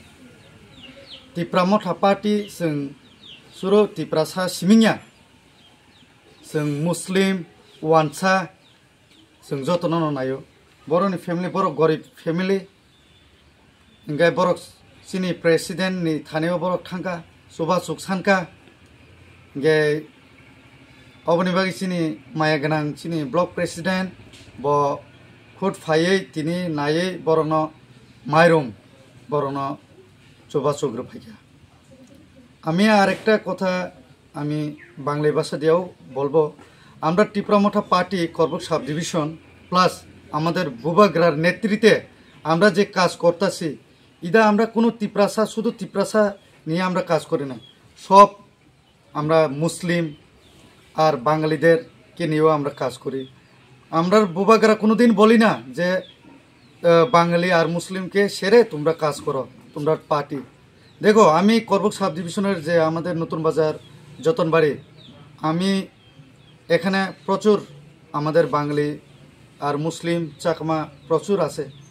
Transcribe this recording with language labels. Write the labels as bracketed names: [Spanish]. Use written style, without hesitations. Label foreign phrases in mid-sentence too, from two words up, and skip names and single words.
[Kok Borok] तिप्रामथा पार्टी जों सुरो तिप्रासा सिमिंया जों मुस्लिम वानसा जों जतन नायो बरनि फेमिलि बर गरिब फेमिलि इंगाय बरक चिनि प्रेसिडेंट नि थानायाव बरक थांका सुबा सुख सानका गे अबनि बागै चिनि माया गोनां चिनि ब्लक प्रेसिडेंट ब खुद फायै तिनि नायै बरनो मायरम बरनो सुबा सुग्र फायका [Bangla] আমি আরেকটা কথা আমি বাংলা ভাষা দিয়েও বলবো আমরা তিপ্রামথা পার্টি করবুক সাব ডিভিশন প্লাস আমাদের বুবাগ্রার নেতৃত্বে আমরা যে কাজ করতেছি ইদা আমরা কোনো তিপ্রাসা শুধু তিপ্রাসা নিয়ে আমরা কাজ করি না সব আমরা মুসলিম আর বাঙালিদেরকে নিয়েও আমরা কাজ করি আমরা বুবাগ্রা কোনোদিন বলি না যে বাঙালি আর মুসলিমকে সেরে তোমরা কাজ করো তোমরা পার্টি দেখো আমি করবুক সাব ডিভিশনের যে আমাদের নতুন বাজার যতনবাড়ি আমি এখানে প্রচুর আমাদের বাঙালি আর মুসলিম চাকমা প্রচুর আছে